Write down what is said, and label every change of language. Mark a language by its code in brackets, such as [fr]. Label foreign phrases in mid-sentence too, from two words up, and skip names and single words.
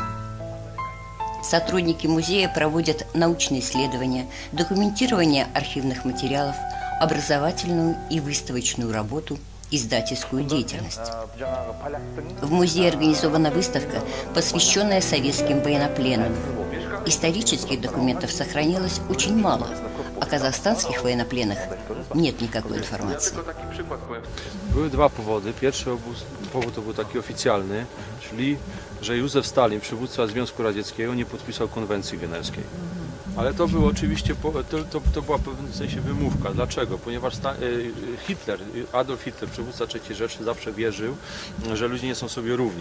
[ru] Сотрудники музея проводят научные исследования, документирование архивных материалов, образовательную и выставочную работу, издательскую деятельность. В музее организована выставка, посвященная советским военнопленным. Исторических документов сохранилось очень мало. О казахстанских военнопленных нет никакой информации. [pl] Były 2 powody. Pierwszy powód to był taki oficjalny, czyli że Józef Stalin, przywódca Związku Radzieckiego, nie podpisał konwencji genewskiej. Ale to było oczywiście, to była w pewnym sensie wymówka. Dlaczego? Ponieważ Adolf Hitler, przywódca III Rzeszy, zawsze wierzył, że ludzie nie są sobie równi.